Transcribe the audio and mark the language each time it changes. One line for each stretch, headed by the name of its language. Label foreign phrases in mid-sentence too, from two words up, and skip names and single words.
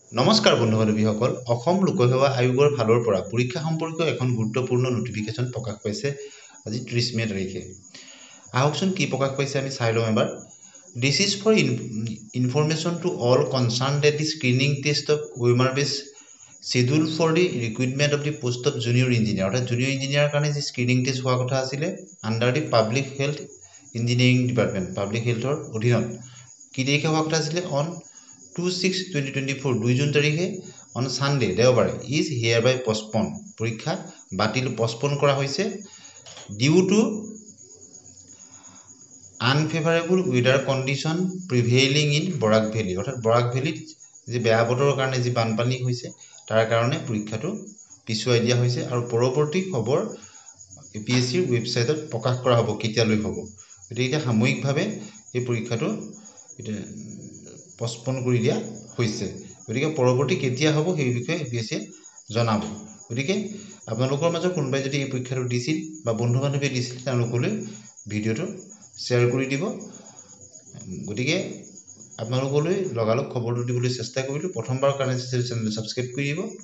Assamese: নমস্কাৰ বন্ধু বান্ধৱীসকল অসম লোকসেৱা আয়োগৰ ফালৰ পৰা পৰীক্ষা সম্পৰ্কীয় এখন গুৰুত্বপূৰ্ণ নটিফিকেশ্যন প্ৰকাশ পাইছে আজি 30 মে তাৰিখে আহকচোন কি প্ৰকাশ পাইছে আমি চাই লওঁ এবাৰ
English: This is for information to all concerned that the screening test of OMR based scheduled for the recruitment of the post of junior engineer অৰ্থাৎ junior engineer
Assamese: কাৰণে যে স্ক্ৰিনিং টেষ্ট হোৱা কথা আছিলে
English: under the public health engineering department public healthৰ
Assamese: অধীনত কি তাৰিখে হোৱা কথা আছিলে
English: on 2/6/2024
Assamese: 2 জুন তাৰিখে
English: on Sunday দেওবাৰে is hereby postponed
Assamese: পৰীক্ষা বাতিল postpone কৰা হৈছে
English: due to unfavorable weather condition prevailing in Borak Valley
Assamese: অৰ্থাৎ Borak Valley যে বেয়া বতৰৰ কাৰণে যে বানপানী হৈছে তাৰ কাৰণে পৰীক্ষাটো পিছুৱাই দিয়া হৈছে আৰু পৰৱৰ্তী খবৰ এপিএসসিৰ ওয়েবসাইটত প্ৰকাশ কৰা হ'ব কেতিয়ালৈ হ'ব গতিকে সাময়িকভাৱে এই পৰীক্ষাটো postpone কৰি দিয়া হৈছে গতিকে পৰৱৰ্তী কেতিয়া হ'ব সেই বিষয়ে এপিএসসি জনাব গতিকে আপোনালোকৰ মাজৰ কোনবাই যদি এই পৰীক্ষাটো দিছিল বা বন্ধু বান্ধৱী দিছিল তেওঁলোকলৈ ভিডিওটো শেয়াৰ কৰি দিব গতিকে আপোনালোকলৈ লগালগ খবৰটো দিবলৈ চেষ্টা কৰিলো প্ৰথমবাৰৰ কাৰণে চেনেলটো সাবস্ক্ৰাইব কৰি দিব